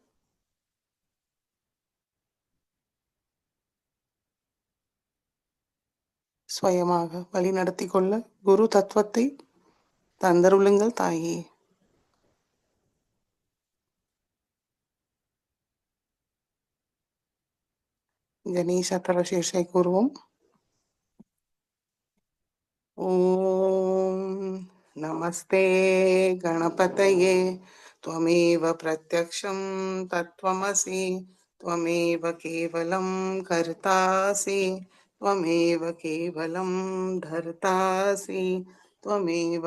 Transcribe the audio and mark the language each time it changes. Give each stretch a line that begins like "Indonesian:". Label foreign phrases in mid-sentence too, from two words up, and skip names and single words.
Tamil: சுயமாக வழி நடத்தி கொள்ள குரு தத்துவத்தை தந்தருளுங்கள் தாயே. கணேச தரசேஷை கூறுவோம்.
Sanskrit: ॐ नमस्ते गणपतये त्वमेव प्रत्यक्षं तत्त्वमसि त्वमेव केवलं कर्तासि त्वमेव केवलं धर्तासि त्वमेव